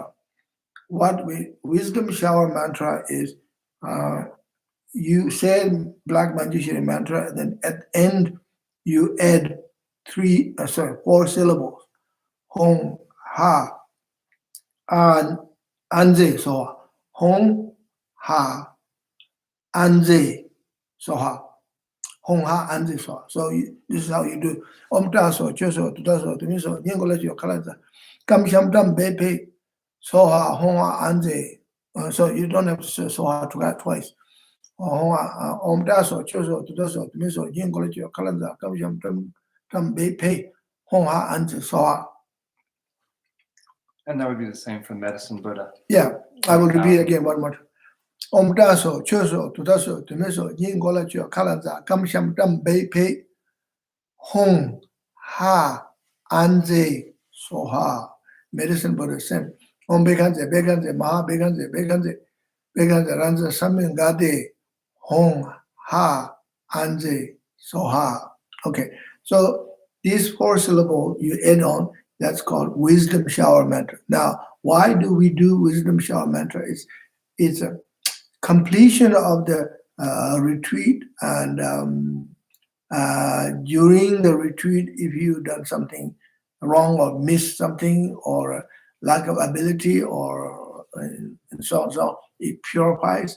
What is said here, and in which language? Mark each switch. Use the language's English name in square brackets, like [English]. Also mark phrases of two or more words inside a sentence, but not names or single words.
[English] Wisdom shower mantra is you say Black Manjushri mantra, and then at the end you add 4 syllables. [Sanskrit] Hong, ha, an, anze, soha. Hong, ha, anze, soha. Hong, ha, anze, soha. [English] So this is how you do. [Sanskrit] Om taso, choso, tutaso, tumiso, nyingolacho, kalaza. Kam sham tam bepe, soha, hong, ha, anze. [English] So you don't have to say soha twice. [Sanskrit] Om taso, choso, tutaso, tumiso, nyingolacho, kalaza. Kam sham tam bepe, hong, ha, anze, soha. [English] And that would be the same for medicine Buddha. Yeah, I will repeat again one more time. [Sanskrit] Om taso, choso, tutaso, tumeso, yin gola cho, kalanza, kam sham tam bei pe, hong, ha, anze, soha. [English] Medicine Buddha same. [Sanskrit] Om bekanze, maha bekanze, ranza, samin gade, hong, ha, anze, soha. [English] Okay, so these 4 syllables you add on, that's called wisdom shower mantra. Now, why do we do wisdom shower mantra? It's a completion of the retreat, and during the retreat, if you've done something wrong or missed something or lack of ability or and so on, so it purifies.